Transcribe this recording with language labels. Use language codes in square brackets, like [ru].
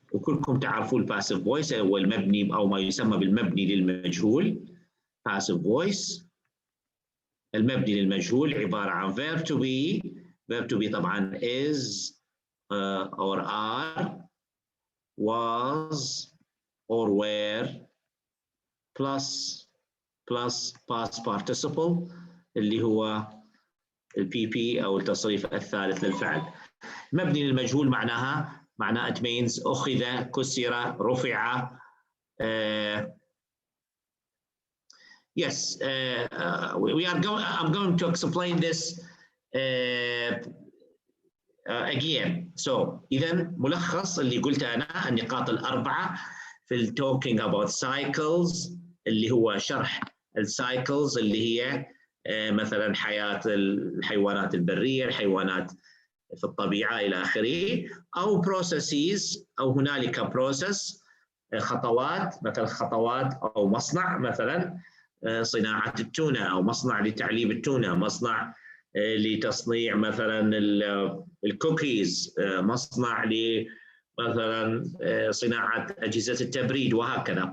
[ar] وكلكم تعرفون passive voice هو المبني أو ما يسمى بالمبني للمجهول. passive voice المبني للمجهول عبارة عن verb to be. [en] verb to be طبعا is or are, was or were plus past participle [ar] اللي هو PP أو التصريف الثالث للفعل. مبني للمجهول معناها [en] it means [ar] أخذ، كسر، رفع. [en] Yes, I'm going to explain this again. [ar] So إذا ملخص اللي قلته أنا النقاط الأربعة في [en] talking about cycles [ar] اللي هو شرح السايكلز اللي هي مثلا حياة الحيوانات البرية، الحيوانات في الطبيعة إلى آخره، أو processes أو هنالك process خطوات، مثل خطوات أو مصنع، مثلا صناعة التونة أو مصنع لتعليب التونة، مصنع لتصنيع مثلا الكوكيز، مصنع مثلا صناعة أجهزة التبريد، وهكذا.